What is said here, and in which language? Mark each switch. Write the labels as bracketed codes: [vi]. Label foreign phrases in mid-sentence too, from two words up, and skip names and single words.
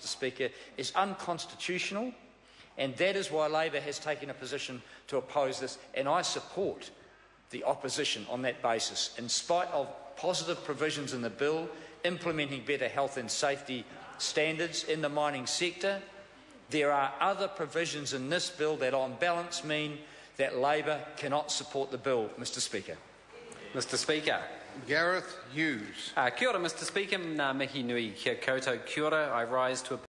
[en] Speaker, is unconstitutional, and that is why Labor has taken a position to oppose this, and I support the opposition on that basis, in spite of positive provisions in the bill, implementing better health and safety standards in the mining sector. There are other provisions in this bill that on balance mean that Labor cannot support the bill, Mr Speaker. Mr Speaker. Gareth Hughes. [mi] Kia ora, [en] Mr Speaker. [mi] Nā mihi nui kia koutou. Kia ora. [en] I rise to